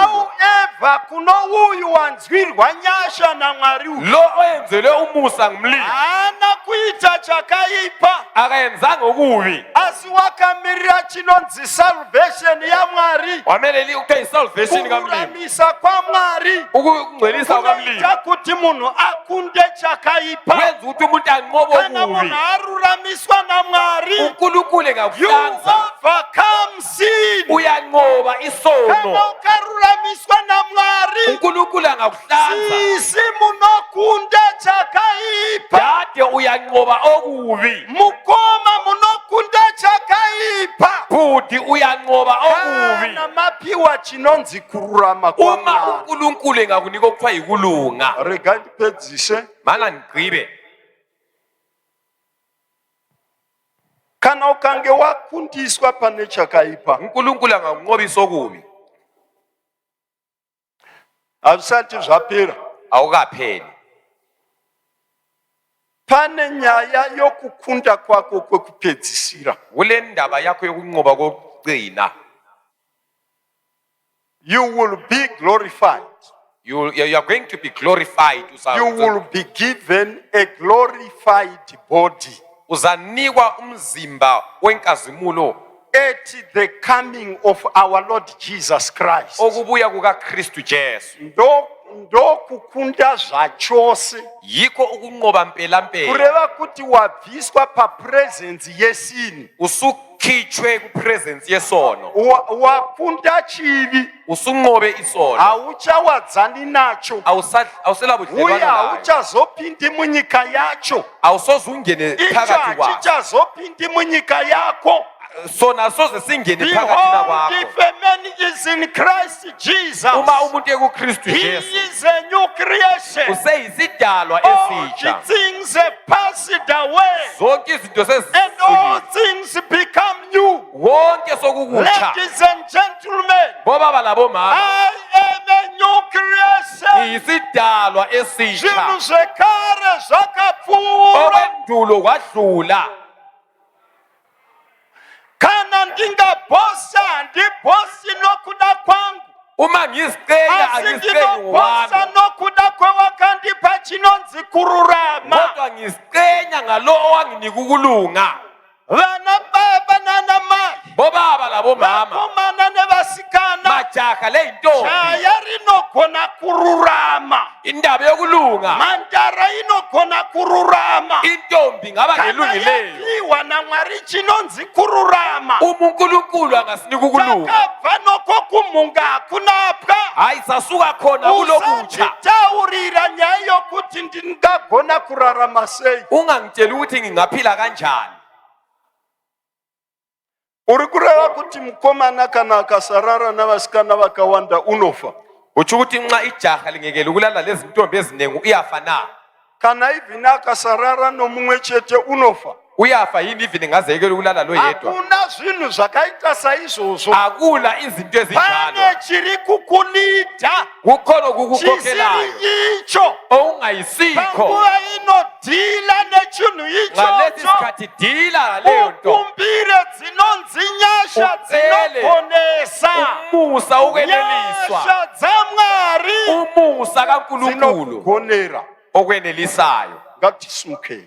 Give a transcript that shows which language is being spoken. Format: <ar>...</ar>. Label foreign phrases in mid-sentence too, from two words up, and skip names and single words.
<sn>however kuno uyu wanzwirwa nyasha namwari uyu</sn> <nd>lo oyenzelwe umusa ngumlimi</nd> <sn>haana kuita chakaipa</sn> <nd>akayenzanga okubi</nd> <sn>asi wakamirira chinonzi salvation yamwari</sn> <nd>wameleli ukuthiwa isalvation kamlimi</nd> <sn>kuramisa kwamwari</sn> <nd>ukungcwelisa kukamlimi</nd> <sn>kunoita kuti munhu akunde chakaipa</sn> <nd>kwenza ukuthi umuntu anqobe</nd> <sn>kana</sn> <nd>okubi</nd> <sn>munhu aruramiswa namwari</sn> <nd>uNkulunkulu</nd> <en>you</en> <nd>ngakuhlanza</nd> <en>overcome sin</en> <nd>uyanqoba</nd> <sn>kana</sn> <nd>isono</nd> <sn>ukaruramiswa namwari</sn> <nd>uNkulunkulu angakuhlanza</nd> <sn>sisi munokunda chakaipa</sn> <nd>dade uyanqoba okubi</nd> <sn>mukoma munokunda chakaipa</sn> <nd>bhuti uyanqoba okubi</nd> <sn>kana mapiwa chinonzi kururama</sn> <nd>uma</nd> <sn>kwamwari</sn> <nd>uNkulunkulu engakunika okuthiwa yikulunga</nd> <sn>rega ndipedzise</sn> <nd>mana ndigqibe</nd> <sn>kana ukange wakundiswa pane chakaipa</sn> <nd>uNkulunkulu angakunqobisa okubi</nd> <sn>azvisati zvapera</sn> <nd>awukapheli</nd> <sn>pane nyaya yokukunda kwako kwekupedzisira</sn> <nd>kule ndaba yakho yokunqoba kokugcina</nd> <en>you will be glorified you are going to be glorified you will be given a glorified body</en> <nd>uzanikwa umzimba wenkazimulo</nd> <en>at the coming of our Lord Jesus Christ</en> <nd>okubuya kukaKristu Jesu</nd> <sn>ndo kukunda zvachose</sn> <nd>yikho ukunqoba mpela</nd> <sn>kureva kuti wabviswa papresence yesini</sn> <nd>usukhitshwe kupresence yesono</nd> <sn>wakunda chivi</sn> <nd>usunqobe isono</nd> <sn>hauchawadzani nacho</sn> <nd>awusela</nd> <sn>uye</sn> <nd>budlelwana nayo</nd> <sn>hauchazopindi munyika yacho</sn> <nd>awusoze ungene icho phakathi kwaso</nd> <sn>hachichazopindi munyika yako</sn> <nd>sona soze singene phakathi</nd> <en>behold</en> <nd>kwakho</nd> <en>if a man is in Christ Jesus</en> <nd>uma umuntu ekuKristu</nd> <en>he</en> <nd>Jesu</nd> <en>is a new creation</en> <nd>useyisidalwa</nd> <en>all</en> <nd>esitsha</nd> <en>the things have passed away</en> <nd>zonke izinto</nd> <en>and all</en> <nd>sezisukile</nd> <en>things become new.</en> <nd>wonke sokukutsha</nd> <en>Ladies and gentlemen,</en> <nd>bobaba labomama</nd> <en>I am a new creation.</en> <nd>ngiyisidalwa esitsha</nd> <sn>Zvinhu zvekare zvakapfuura</sn> <nd>okwendulo kwadlula</nd> <sn>kana ndingabhosa handibhosi nokuda kwangu</sn> <nd>uma ngiziqenya</nd> <sn>asi</sn> <nd>angiziqenyi</nd> <sn>ndinobhosa ngowami nokuda kwewakandipa chinonzi kururama</sn> <nd>kodwa ngiziqenya ngalo owanginika ukulunga</nd> <sn>vana baba nanamai</sn> <nd>bobaba labomama</nd> <sn>vakomana nevasikana</sn> <nd>majaha leyintombi</nd> <sn>jaya rinogona kururama</sn> <nd>indaba yokulunga</nd> <sn>mhandara inogona kururama</sn> <nd>intombi ngaba</nd> <sn>kana</sn> <nd>ngelungileyo</nd> <sn>yapiwa namwari chinonzi kururama</sn> <nd>uma uNkulunkulu angasinika ukulunga</nd> <sn>takabva noko kumhunga hakunapwa</sn> <nd>hayi sasuka khona kulokutsha</nd> <sn>usanditaurira nyaya yokuti ndingagona kurarama sei</sn> <nd>ungangitshela ukuthi ngingaphila kanjani</nd> <sn>uri kureva kuti mukomana kana akasarara navasikana vakawanda unofa</sn> <nd>utsho ukuthi nxa ijaha lingekela ukulala lezi ntombi eziningi uyafa na</nd> <sn>kana even akasarara nomumwe chete unofa</sn> <nd>uyafa yini even ngazekela ukulala lo yedwa</nd> <sn>hakuna zvinhu zvakaita saizvozvo</sn> <nd>akula izinto ezinjalo</nd> <sn>pane chiri kukulidha</sn> <nd>kukhona</nd> <sn>chisiri</sn> <nd>okukukhokhelayo</nd> <sn>icho</sn> <nd>okungayisikho</nd> <sn>panguva inodhila nechinhu</sn> <nd>ngalesi</nd> <sn>ichocho</sn> <nd>sikhathi dila ngaleyo nto</nd> <sn>ukumbire dzinonzi nyasha</sn> <nd>Ucele</nd> <sn>dzinoponesa</sn> <nd>umusa ukweneliswa</nd> <sn>nyasha dzamwari</sn> <nd>umusa kaNkulunkulu</nd> <sn>dzinokugonera</sn> <nd>okwenelisayo</nd> <sn>ngatisumukei</sn>